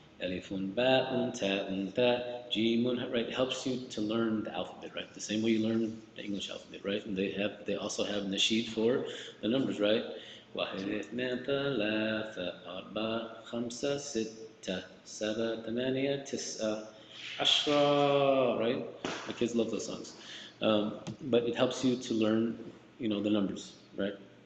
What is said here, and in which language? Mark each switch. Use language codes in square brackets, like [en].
[en] Alifun, ba'un, ta'un, ta, jimun, right? It helps you to learn the alphabet, right? The same way you learn the English alphabet, right? And they also have nasheed for the numbers, right? [ar] واحد اثنين ثلاثة أربعة خمسة ستة سبعة ثمانية تسعة عشرة, right? [en] My kids love those songs. But it helps you to learn, the numbers, right?